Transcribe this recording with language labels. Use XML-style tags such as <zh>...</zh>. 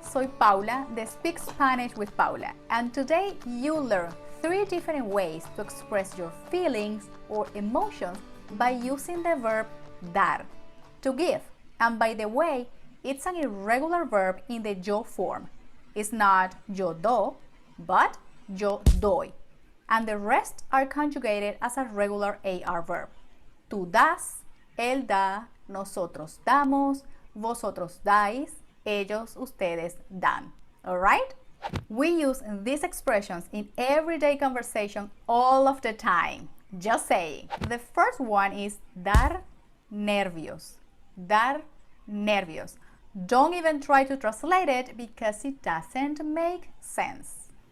<es>Soy Paula de</es> <en>Speak Spanish with Paula, and today you'll learn 3 different ways to express your feelings or emotions by using the verb dar, to give. And by the way, it's an irregular verb in the yo form. It's not yo do, but</en> <es>yo doy.</es> <en>And the rest are conjugated as a regular AR verb.</en> <es>Tú das, él da, nosotros damos, vosotros dais, ellos, ustedes dan.</es> <en>All right? We use these expressions in everyday conversation all of the time. Just saying. The first one is dar nervios. Dar nervios. Don't even try to translate it because it doesn't make sense.</en>